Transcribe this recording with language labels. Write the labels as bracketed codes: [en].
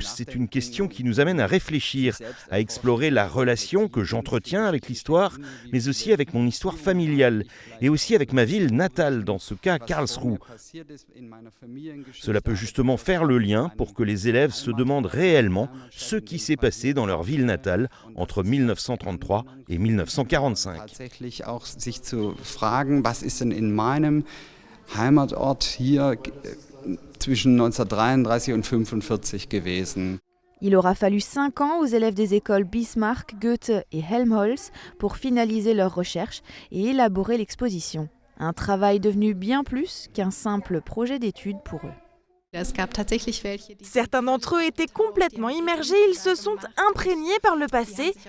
[fr] C'est une question qui nous amène à réfléchir, à explorer la relation que j'entretiens avec l'histoire, mais aussi avec mon histoire familiale, et aussi avec ma ville natale, dans ce cas Karlsruhe. Cela peut justement faire le lien pour que les élèves se demandent réellement ce qui s'est passé dans leur ville natale entre 1933 et 1945. [de] In meinem Heimatort hier zwischen 1933 und 1945 gewesen. [fr] Il aura fallu 5 ans aux élèves des écoles Bismarck, Goethe et Helmholtz pour finaliser leurs recherches et élaborer l'exposition. Un travail devenu bien plus qu'un simple projet d'étude pour eux. Certains d'entre eux étaient complètement immergés, ils se sont imprégnés par le passé.